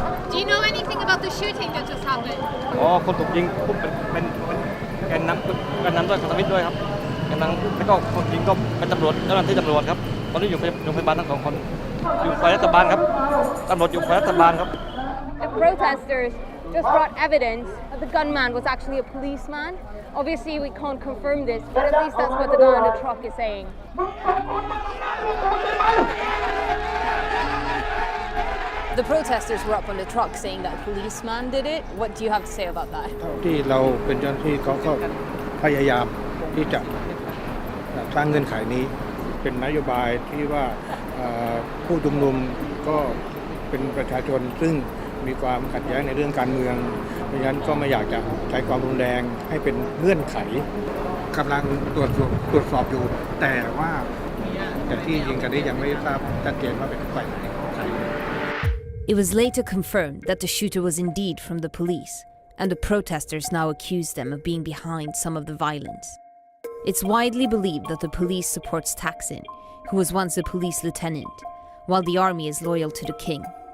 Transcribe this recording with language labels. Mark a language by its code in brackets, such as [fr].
[en] Do you know anything about the shooting that just happened? [th] คนถูกยิงเป็นแกนนำด้วยพันธมิตรด้วยครับแกนนำแล้วก็คนยิงก็เป็นตำรวจเจ้าหน้าที่ตำรวจครับตอนนี้อยู่โรงพยาบาลทั้งสองคนอยู่ฝ่ายรัฐบาลครับตำรวจอยู่ฝ่ายรัฐบาลครับ [en] The protesters just brought evidence that the gunman was actually a policeman. Obviously, we can't confirm this, but at least that's what the guy on the truck is saying. The protesters were up on the truck saying that a policeman did it. What do you have to say about that? [th] ที่เราเป็นเจ้าหน้าที่เขาก็พยายามที่จะสร้างเงื่อนไขนี้เป็นนโยบายที่ว่าผู้ชุมนุมก็เป็นประชาชนซึ่งมีความขัดแย้งในเรื่องการเมืองเพราะฉะนั้นก็ไม่อยากจะใช้ความรุนแรงให้เป็นเงื่อนไขกำลังตรวจสอบอยู่แต่ว่าที่ยิงกันนี้ยังไม่ทราบชัดเจนว่าเป็นฝ่ายไหน [en] It was later confirmed that the shooter was indeed from the police, and the protesters now accused them of being behind some of the violence. It's widely believed that the police supports Thaksin, who was once a police lieutenant, while the army is loyal to the king.